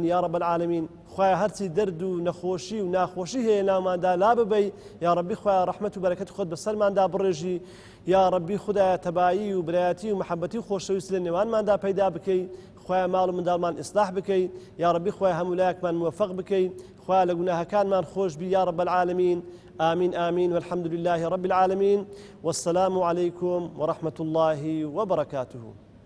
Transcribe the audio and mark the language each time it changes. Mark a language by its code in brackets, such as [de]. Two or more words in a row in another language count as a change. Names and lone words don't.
[ar] یا ڕەب العالەمین [ckb] خۆیان هەرچی دەرد و نەخۆشی و ناخۆشی هەیە ناوماندا لا ببەی [ar] یا ڕەبی [ckb] خۆیان ڕەحمەت و بەرەکەت خۆت بەسەرماندا بڕێژی [ar] یا ڕەبی [ckb] خودایە تەبایی و برایەتی و محەبەتی و خۆشەویست لە نێوانماندا پەیدا بکەیت خۆیان ماڵ و منداڵمان ئیسلاح بکەیت [ar] یا ڕەبی [ckb] خۆیان هەموو لایەکمان موفق بکەیت خوا لە گوناهەکانمان خۆش بی [ar] یا ڕەب العالەمین آمين آمين والحمد لله رب العالمين والسلام عليكم ورحمة الله وبركاته.